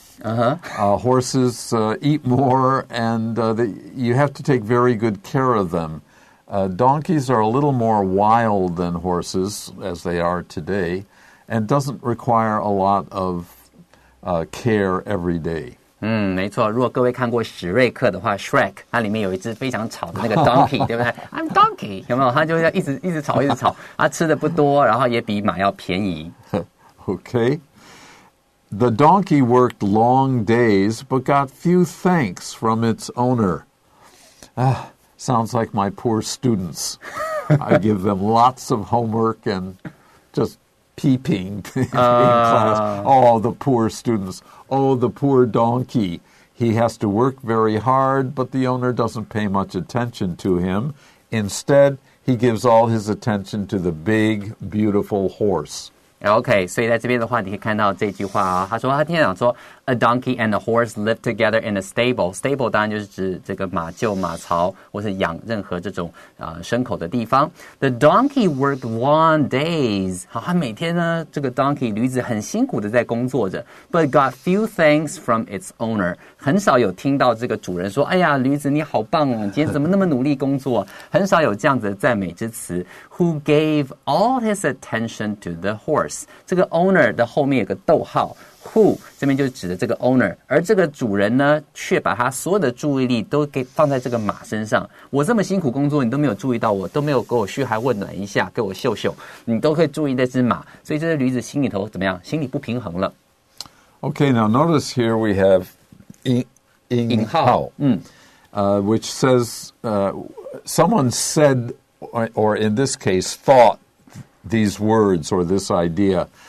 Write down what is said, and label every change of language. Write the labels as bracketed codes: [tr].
[en] Horses eat more, and you have to take very good care of them. Donkeys are a little more wild than horses, as they are today, and doesn't require a lot of care every day. [zh] 没错，如果各位看过史瑞克的话 Shrek 它里面有一只非常吵的那个 donkey 对不对 [en] I'm donkey [zh] 有没有它就会一直吵它吃的不多然后也比马要便宜 [en] Okay. The donkey worked long days but got few thanks from its owner. Sounds like my poor students. I give them lots of homework and just peeping in class. Oh, the poor students. Oh, the poor donkey. He has to work very hard, but the owner doesn't pay much attention to him. Instead, he gives all his attention to the big, beautiful horse. [zh] OK, 所以在这边的话，你可以看到这句话啊。他今天讲说 [en] ，A donkey and a horse live together in a stable. [zh] Stable 当然就是指这个马厩、马槽，或是养任何这种牲口的地方。 [en] The donkey worked long days. [zh] 好，他每天呢，这个 donkey 驴子很辛苦的在工作着 ， [en] but got few thanks from its owner. [zh] 很少有听到这个主人说：“哎呀，驴子你好棒哦，你今天怎么那么努力工作？” 很少有这样子的赞美之词。 [en] Who gave all his attention to the horse? [zh] 这个 owner 的后面有个逗号 who 这边就指的这个 owner 而这个主人呢却把他所有的注意力都给放在这个马身上我这么辛苦工作你都没有注意到我都没有给我嘘寒问暖一下给我秀秀你都可以注意这只马所以这只驴子心里头怎么样心里不平衡了 [en] Okay, now notice here we have 引号 which says someone said or in this case thought these words or this idea.